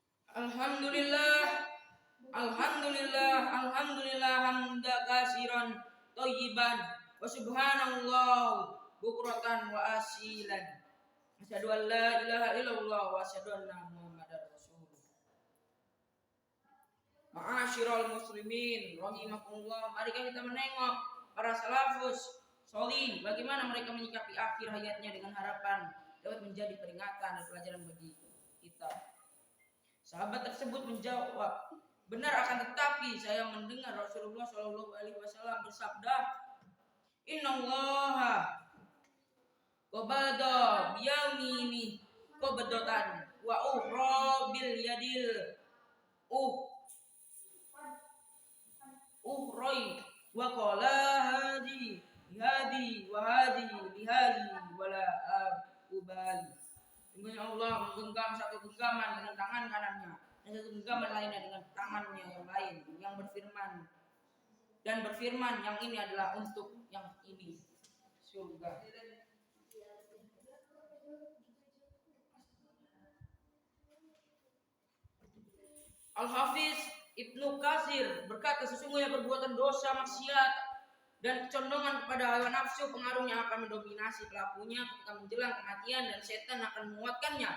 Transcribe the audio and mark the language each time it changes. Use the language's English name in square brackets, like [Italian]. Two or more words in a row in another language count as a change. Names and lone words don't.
[Arabic] الحمد لله الحمد لله الحمد لله حمدا كثيرا طيبا و سبحان الله بكرة و أصيلا. أشهد أن لا إله إلا الله وأشهد أن محمدا رسول الله. معاشر المسلمين رحمكم الله, [Indonesian] mari kita menengok para [Arabic] السلف الصالح [Indonesian] bagaimana mereka menyikapi akhir hayatnya dengan harapan dapat menjadi peringatan dan pelajaran bagi kita. Sahabat tersebut menjawab, benar, akan tetapi saya mendengar Rasulullah [Arabic] صلى الله عليه وسلم [Indonesian] bersabda, [Arabic] إن الله قبض بيمينه قبضة و أخرى باليد الأخرى و قال هذه و هذه لهذه ولا أبالي. [Indonesian] Sungguhnya Allah menggenggam satu genggaman dengan tangan kanannya dan satu genggaman lainnya dengan tangannya yang lain, yang berfirman yang ini adalah untuk yang ini, surga. Al-Hafiz Ibnu Katsir berkata, sesungguhnya perbuatan dosa, maksiat dan kecondongan kepada hawa nafsu pengaruhnya akan mendominasi pelakunya ketika menjelang kematian dan setan akan menguatkannya.